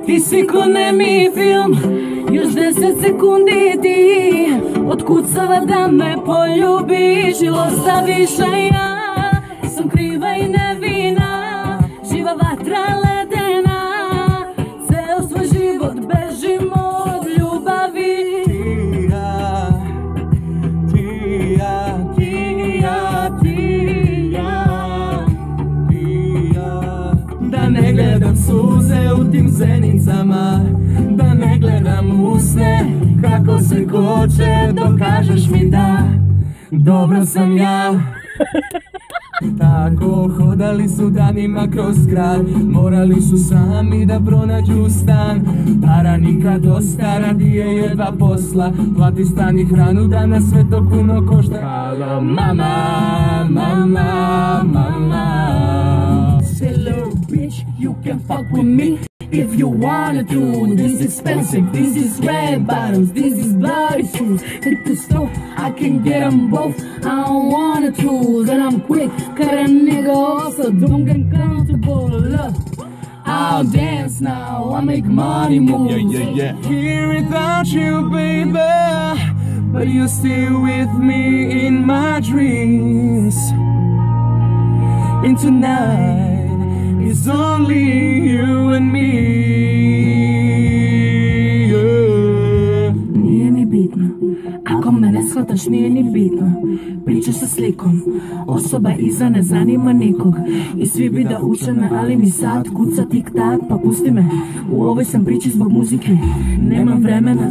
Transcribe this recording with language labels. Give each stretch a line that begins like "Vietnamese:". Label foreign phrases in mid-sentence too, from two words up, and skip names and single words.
Serbian: Ти си ко неми филм, још 10 секунди ти откуцава да ме полюбиш и оставиш, а ја сум крива и невина, жива ватра ледена, цел свој живот бежим од љубави. Ne gledam suze u tim zenicama, da ne gledam usne kako se koče, dokažeš mi da dobro sam ja. Tako hodali su danima kroz grad, morali su sami da pronađu stan. Para nikad dosta, radije jedva posla, plati stan i hranu da na sve to puno košta. Halo mama, mama, mama.
English: Hello bitch, you can fuck with me if you wanna do. This expensive, this is red bottoms, this is bloody shoes. Hit the store, I can get them both, I don't wanna choose. And I'm quick, cut a nigga off, so don't get comfortable. Look, I'll dance now, I make money moves. Yeah. Here without you, baby, but you're still with me in my dreams. And tonight it's only you and me.
Serbian: Nije mi bitno, ako me ne shvataš nije ni bitno. Pričaš sa slikom, osoba iza ne zanima nikog. I svi bi da uče me, ali mi sad kuca tik tak, pa pusti me. U ovoj sam priči zbog muzike, nemam vremena.